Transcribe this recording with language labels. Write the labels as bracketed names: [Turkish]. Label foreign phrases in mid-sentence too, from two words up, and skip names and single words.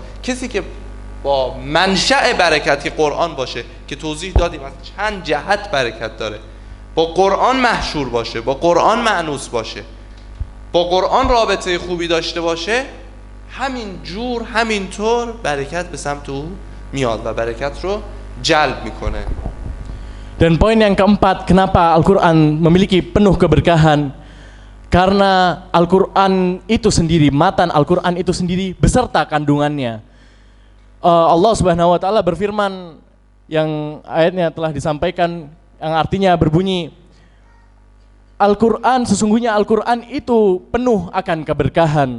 [Persian] کسی که با منشأ برکتی قرآن باشه که توضیح دادیم از چند جهت برکت داره، با قرآن محشور باشه، با قرآن مأنوس باشه، با قرآن رابطه خوبی داشته باشه، همین جور همینطور برکت به سمت او میاد و برکت رو جلب میکنه. [Indonesian] Dan poin yang keempat, kenapa Al-Quran memiliki penuh keberkahan? Karena Al-Quran itu sendiri, matan Al-Quran itu sendiri beserta kandungannya. Allah [Arabic] سبحانه و تعالى [Indonesian] berfirman, yang ayatnya telah disampaikan, yang artinya berbunyi, Al-Quran, sesungguhnya Al-Quran itu penuh akan keberkahan.